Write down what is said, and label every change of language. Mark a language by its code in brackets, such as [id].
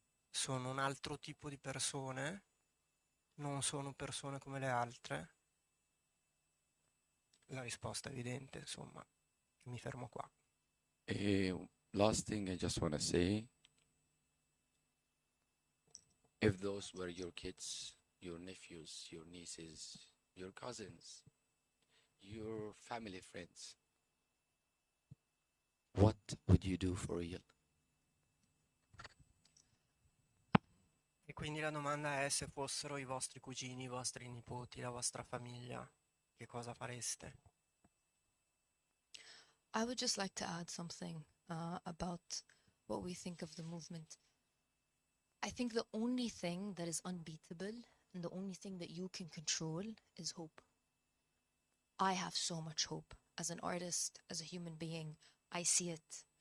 [it] Sono un altro tipo di persone? Non sono persone come le altre? La risposta è evidente, insomma, mi fermo qua. [en] Last thing I just want to say, if those were your kids, your nephews, your nieces, your cousins, your family friends, what would you do for real? [it] E quindi la domanda è: se fossero i vostri cugini, i vostri nipoti, la vostra famiglia, che cosa fareste? [en] I would just like to add something about what we think of the movement. I think the only thing that is unbeatable and the only thing that you can control is hope. I have so much hope as an artist, as a human being. I see it.